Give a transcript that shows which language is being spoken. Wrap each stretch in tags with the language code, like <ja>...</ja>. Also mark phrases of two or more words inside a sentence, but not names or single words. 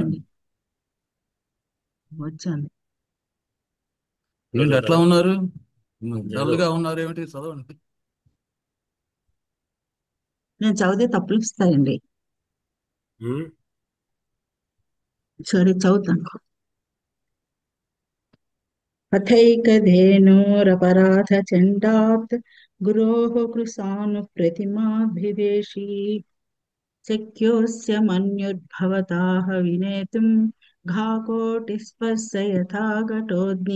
<te>చదవండి. వచ్చాను. ఏంటి అట్లా ఉన్నారు? చదువు. డల్గా ఉన్నారు ఏమిటి? చదవండి. నేను చదివితే తప్పులు ఇస్తాయండి. ఉమ్, సరే చదువుతాను.</te> <sa>अथैकधेनोरपराधचण्डात् गुरोः कृशानुप्रतिमाभिवेशी शक्योऽस्य मन्युर्भवताः विनेतुं घाकोटिस्पर्श यथा घटोऽग्नि</sa>